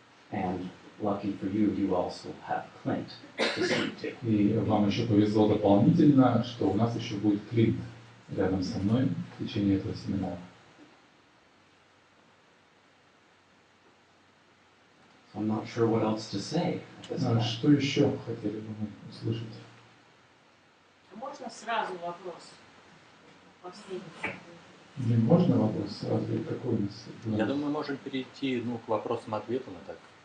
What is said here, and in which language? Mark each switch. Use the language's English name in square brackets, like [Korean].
[English] And lucky for you, you also have Clint to speak to. [Russian] И вам еще повезло дополнительно, что у нас еще будет Клинт рядом со мной в течение этого семинара. [English] So I'm not sure what else to say at this point. [Russian] Что еще хотели бы мы услышать? Можно сразу вопрос? Последний. Не можно вопрос сразу? Или какой у нас? Я думаю, мы можем перейти к вопросам-ответам и так.